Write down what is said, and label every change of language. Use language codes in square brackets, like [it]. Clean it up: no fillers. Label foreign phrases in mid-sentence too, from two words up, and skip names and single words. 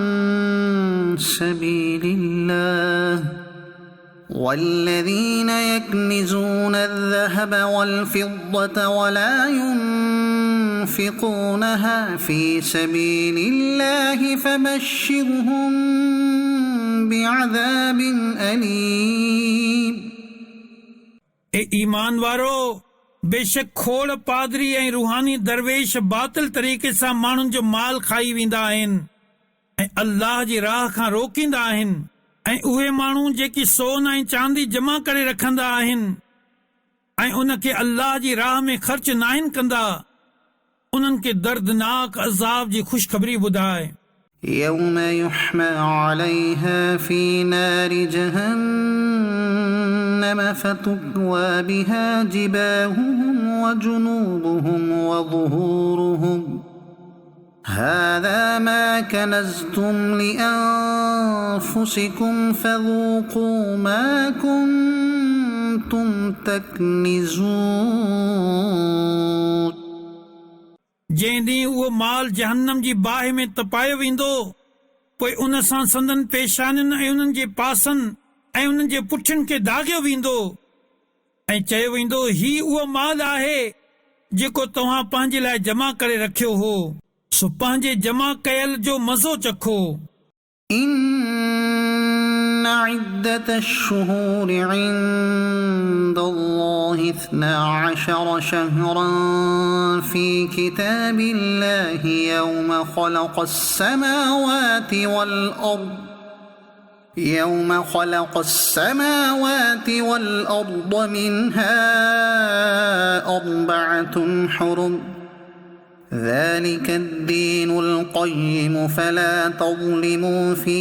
[ar] سبيل الله والذين يكنزون الذهب والفضة ولا ينفقونها في سبيل الله فبشرهم بعذاب أليم [sd] ए ईमान वारो, बेशक खोड़ पादरी ऐं रूहानी दरवेश बातिल तरीक़े सां माण्हुनि जो माल खाई वेंदा आहिनि ऐं अल्लाह जी राह खां रोकींदा आहिनि। ऐं उहे माण्हू जेकी सोन ऐं चांदी जमा करे रखंदा आहिनि ऐं उन खे अल्लाह जी राह में ख़र्च नाहिन कंदा, उन्हनि खे दर्दनाक अज़ाब जी ख़ुशख़बरी ॿुधाए। [ar] يوم يحمى عليها في نار جهنم فتكوى بها جباههم وجنوبهم وظهورهم هذا ما كنزتم لأنفسكم فذوقوا ما كنتم تكنزون [sd] जंहिं ॾींहुं उहो माल जहन्नम जी बाहि में तपायो वेंदो, पोइ उन सां संदन पेशानियुनि ऐं उन्हनि जे पासनि ऐं उन्हनि जे पुठियुनि खे दाॻियो वेंदो ऐं चयो वेंदो, ही उहो माल आहे जेको तव्हां पंहिंजे लाइ जमा करे रखियो हो, सो पंहिंजे जमा कयल जो मज़ो चखो। [ar] إن عدة الشهور عند الله 12 شهرا في كتاب الله يوم خلق السماوات والأرض منها 4 حرم ذلك الدين القيم فلا تظلموا